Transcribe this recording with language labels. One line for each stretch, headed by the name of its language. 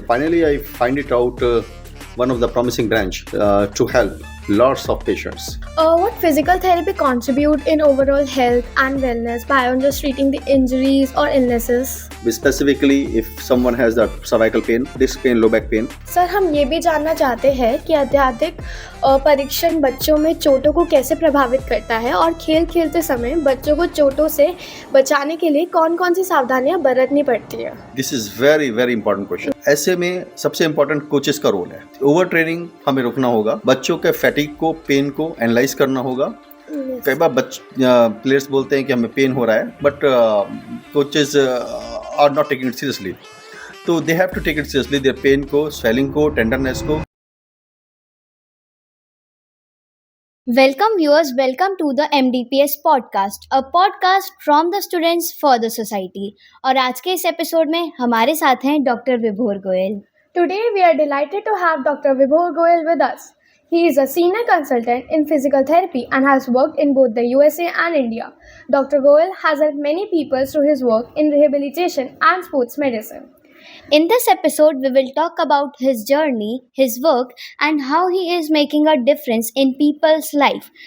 English: Finally, I find it out one of the promising branch to help lots of patients. What physical therapy contribute in overall health and wellness beyond just treating the injuries or illnesses? Specifically, if someone has the cervical pain, disc pain, low back pain.
Hindi: Sir, हम ये भी जानना चाहते हैं कि अत्यधिक परीक्षण बच्चों में चोटों को कैसे प्रभावित करता है और खेल खेलते समय बच्चों को चोटों से बचाने के लिए कौन-कौन सी सावधानियां बरतनी पड़ती है?
English: This is very very important question.
Hindi: ऐसे में सबसे इम्पोर्टेंट कोचेस का रोल है. ओवर ट्रेनिंग हमें रोकना होगा. बच्चों के फैटिग को, पेन को एनालाइज करना होगा. कई बार प्लेयर्स बोलते हैं कि हमें पेन हो रहा है,
English: But coaches are not taking it seriously. तो they have to take it seriously, their pain को, swelling को, tenderness को. Welcome viewers, welcome to the MDPS podcast, a podcast from the students for the society.
Hindi: और आज के इस episode में हमारे साथ हैं डॉक्टर विभोर Goyal.
English: Today we are delighted to have Dr. Vibhor Goel with us. He is a senior consultant in physical therapy and has worked in both the USA and India. Dr. Goel has helped many people through his work in rehabilitation and sports medicine. In this episode, we will talk about his journey, his work, and how he is making a difference in people's life.